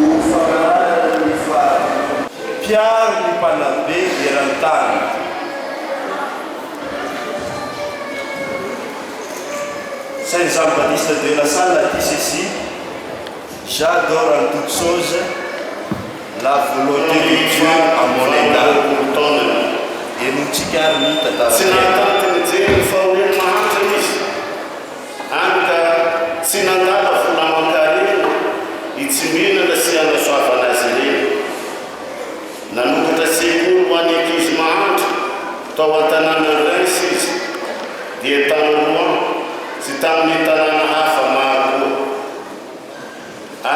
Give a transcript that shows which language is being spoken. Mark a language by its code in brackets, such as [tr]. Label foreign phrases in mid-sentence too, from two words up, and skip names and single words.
[mg] Piaro ny mpanabe eran-tany. [fr] Saint Jean-Baptiste de la Salle a dit ceci: j'adore en toute chose la volonté de Dieu à mon égard. Et nous tikarni [mg] nanombotra sekoly ho any ankizy mahandro tao an-tanàna Reims izy dia tamin'Rouen sy tamin'ny tanàna hafa maro koa.